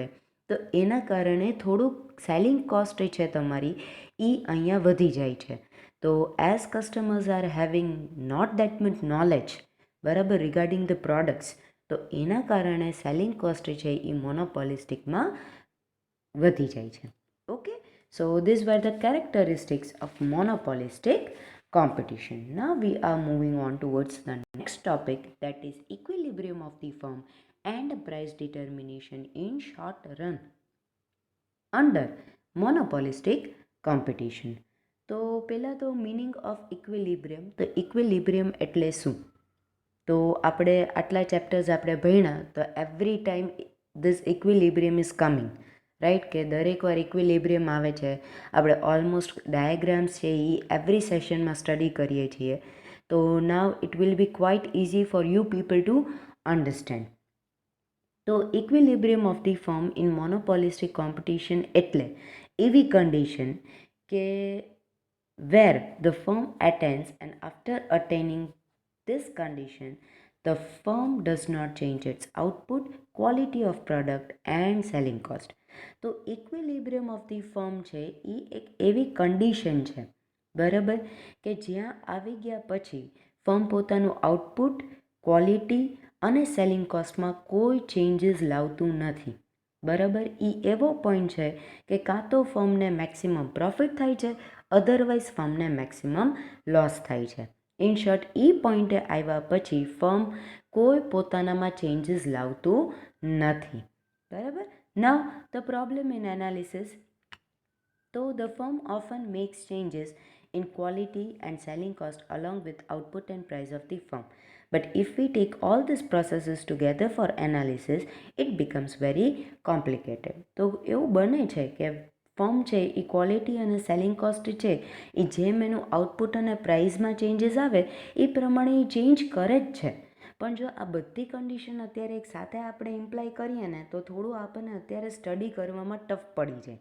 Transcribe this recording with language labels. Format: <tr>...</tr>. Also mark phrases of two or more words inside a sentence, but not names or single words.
<gu>તો એના કારણે થોડુંક સેલિંગ કોસ્ટ છે તમારી એ અહીંયા વધી જાય છે. તો</gu> <en>as customers are having not that much knowledge,</en> <gu>બરાબર,</gu> <en>regarding the products,</en> <gu>તો એના કારણે સેલિંગ કોસ્ટ છે એ મોનોપોલિસ્ટિકમાં વધી જાય છે.</gu> <en>Okay, so these were the characteristics of monopolistic competition. Now we are moving on towards the next topic, that is equilibrium of the firm and price determination in short run under monopolistic competition.</en> <gu>તો પહેલાં તો</gu> <en>meaning of equilibrium.</en> <gu>તો ઇક્વિલિબ્રિયમ એટલે શું? તો આપણે આટલા ચેપ્ટર્સ આપણે ભણ્યા તો</gu> <en>every time this equilibrium is coming,</en> <gu>રાઈટ, કે દરેક વાર ઇક્વિલિબ્રિયમ આવે છે. આપણે ઓલમોસ્ટ ડાયાગ્રામ્સ છે એ એવરી સેશનમાં સ્ટડી કરીએ છીએ.</gu> <en>તો now it will be quite easy for you people to understand. તો equilibrium of the firm in monopolistic competition</en> <gu>એટલે એવી કન્ડિશન કે</gu> <en>where the firm attains and after attaining this condition, the firm does not change its output, quality of product and selling cost.</en> <gu>તો</gu> <en>equilibrium of the firm</en> <gu>છે એ એક એવી કન્ડિશન છે, બરાબર, કે જ્યાં આવી ગયા પછી ફર્મ પોતાનું આઉટપુટ, ક્વોલિટી અને સેલિંગ કોસ્ટમાં કોઈ ચેન્જીસ લાવતું નથી. બરાબર. એ એવો પોઈન્ટ છે કે કાં તો ફર્મને</gu> <en>maximum profit</en> <gu>થાય છે, અધરવાઇઝ ફર્મને</gu> <en>maximum loss</en> <gu>થાય છે.</gu> <en>in short,</en> <gu>એ પોઈન્ટે આવ્યા પછી ફર્મ કોઈ પોતાનામાં ચેન્જીસ લાવતું નથી.</gu> <en>બરાબર. now the problem in analysis. તો the firm often makes changes in quality and selling cost along with output and price of the firm. But if we take all these processes together for analysis, it becomes very complicated.</en> <gu>તો એવું બને છે કે ફર્મ છે એ ક્વોલિટી અને સેલિંગ કોસ્ટ છે એ જેમ એનું આઉટપુટ અને પ્રાઇઝમાં ચેન્જીસ આવે એ પ્રમાણે એ ચેન્જ કરે જ છે. પણ જો આ બધી કન્ડિશન અત્યારે એક સાથે આપણે ઇમ્પ્લાય કરીએ ને તો થોડું આપણને અત્યારે સ્ટડી કરવામાં ટફ પડી જાય.</gu>